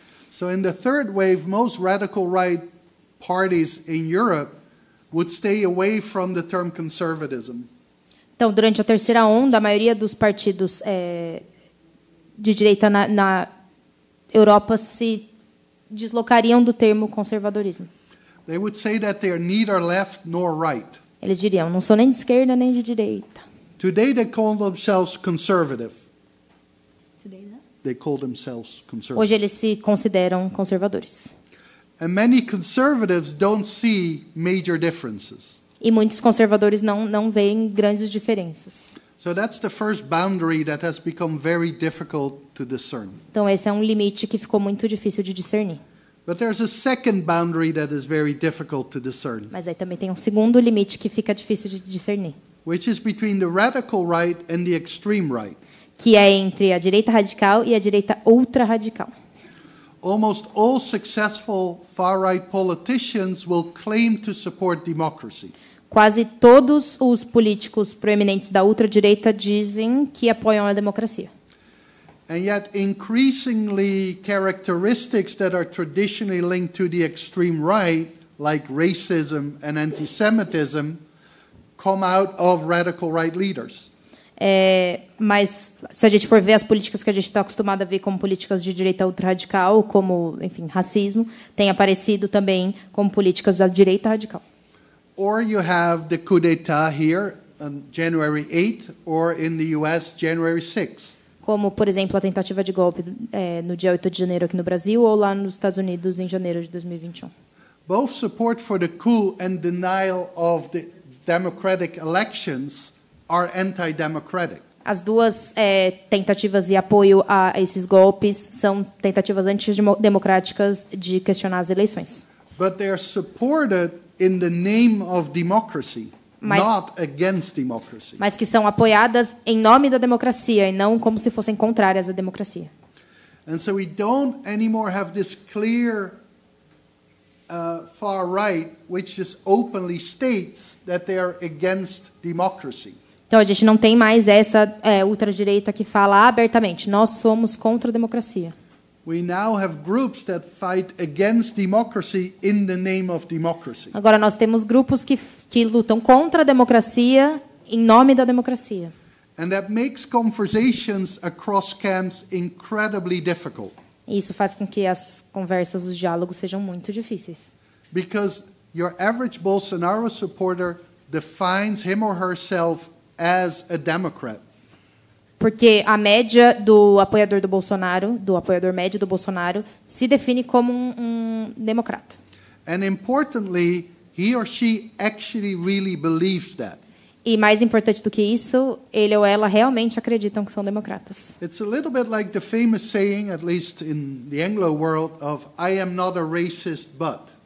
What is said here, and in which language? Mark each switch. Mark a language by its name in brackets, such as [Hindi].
[English] So in the third wave, most radical right parties in Europe would stay away from the term conservatism. [Portuguese] Então, durante a terceira onda, a maioria dos partidos de direita na Europa se deslocariam do termo conservadorismo. [English] They would say that they are neither left nor right. [Portuguese] Eles diriam, não sou nem de esquerda nem de direita. [English] Today they call themselves conservative. They call themselves conservative. [Portuguese] Hoje eles se consideram conservadores. [English] And many conservatives don't see major differences. [Portuguese] E muitos conservadores não veem grandes diferenças. [English] So that's the first boundary that has become very difficult to discern. [Portuguese] Então esse é um limite que ficou muito difícil de discernir. [English] But there's a second boundary that is very difficult to discern. [Portuguese] Mas aí também tem um segundo limite que fica difícil de discernir. [English] Which is between the radical right and the extreme right. [Portuguese] Que é entre a direita radical e a direita ultra-radical. [English] Almost all successful far-right politicians will claim to support democracy. [Portuguese] Quase todos os políticos proeminentes da ultradireita dizem que apoiam a democracia. [English] And yet increasingly characteristics that are traditionally linked to the extreme right like racism and anti-Semitism, come out of radical right leaders. [Portuguese] Mas se a gente for ver as políticas que a gente está acostumado a ver como políticas de direita ultrarradical, como, enfim, racismo, tem aparecido também como políticas da direita radical. [English] Or you have the coup d'etat here on January 8th, or in the US, January 6th. [Portuguese] Como, por exemplo, a tentativa de golpe no dia 8 de janeiro aqui no Brasil ou lá nos Estados Unidos em janeiro de 2021. [English] Both support for the coup and denial of the democratic elections are anti-democratic. [Portuguese] As duas tentativas e apoio a esses golpes são tentativas antidemocráticas de questionar as eleições. [English] But they are supported in the name of democracy, not against democracy. [Portuguese] Mas que são apoiadas em nome da democracia e não como se fossem contrárias à democracia. [English] And so we don't anymore have this clear far right, which just openly states that they are against democracy. [Portuguese] Então a gente não tem mais essa ultradireita que fala abertamente: nós somos contra a democracia. [English] We now have groups that fight against democracy in the name of democracy. [Portuguese] Agora nós temos grupos que lutam contra a democracia em nome da democracia. [English] And that makes conversations across camps incredibly difficult. [Portuguese] E isso faz com que as conversas, os diálogos sejam muito difíceis. [English] Because your average Bolsonaro supporter defines him or herself as a Democrat. [Portuguese] Porque a média do apoiador do Bolsonaro, do apoiador médio do Bolsonaro, se define como um democrata. [English] And importantly, he or she actually really believes that. [Portuguese] E mais importante do que isso, ele ou ela realmente acreditam que são democratas. [English] It's a little bit like the famous saying, at least in the Anglo world, of I am not a racist, but.